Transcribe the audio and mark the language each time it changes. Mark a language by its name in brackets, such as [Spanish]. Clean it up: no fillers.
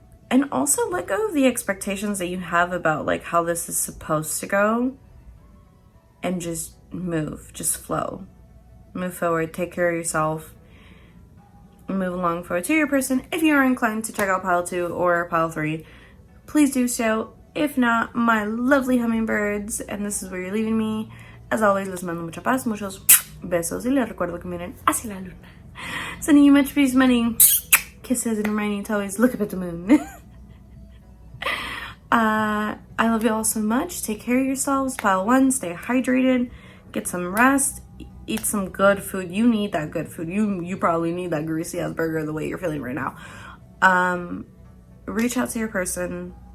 [English] And also let go of the expectations that you have about like how this is supposed to go, and just move, just flow, move forward, take care of yourself, move along forward to your person. If you are inclined to check out pile 2 or pile 3, please do so. If not, my lovely hummingbirds, and this is where you're leaving me. As always, [Spanish] les mando mucha paz, muchos besos, y les recuerdo que miren hacia la luna. [English] Sending you much peace, many kisses, and reminding you to always look up at the moon. I love you all so much. Take care of yourselves. Pile 1, stay hydrated, get some rest, eat some good food. You need that good food. You probably need that greasy ass burger the way you're feeling right now. Reach out to your person.